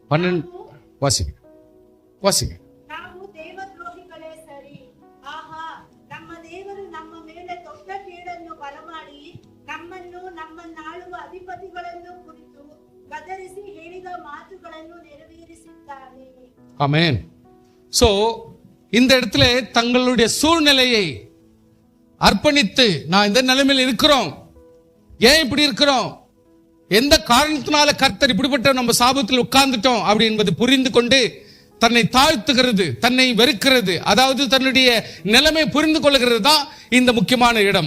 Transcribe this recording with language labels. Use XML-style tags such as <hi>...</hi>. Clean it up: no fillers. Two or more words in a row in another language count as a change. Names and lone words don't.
<kn>ನಾವು ದೇವದ್ರೋಹಿಗಳೇ ಸರಿ. ಆಹಾ, ನಮ್ಮ ದೇವರು ನಮ್ಮ ಮೇಲೆ ದೊಡ್ಡ ಕೇಡನ್ನು ಬರಮಾಡಿ ನಮ್ಮನ್ನಾಳುವ ಅಧಿಪತಿಗಳನ್ನು ಕುರಿತು ಗದರಿಸಿ ಹೇಳಿದ ಮಾತುಗಳನ್ನು ನೆರವೇರಿಸಿದ್ದಾನೆ.</kn> <ta>ஆமென். சோ இந்த இடத்துல தங்களுடைய சூழ்நிலையை அர்ப்பணித்து, நான் இந்த நிலைமையில் இருக்கிறோம், ஏன் இப்படி இருக்கிறோம், எந்த காரணத்தினால கர்த்தர் இப்படிப்பட்ட நம்ம சாபத்தில் உட்கார்ந்துட்டோம் அப்படி என்பது புரிந்து கொண்டு தன்னை தாழ்த்துகிறது, தன்னை வெறுக்கிறது, அதாவது தன்னுடைய நிலைமை புரிந்து கொள்கிறது தான் இந்த முக்கியமான இடம்.</ta>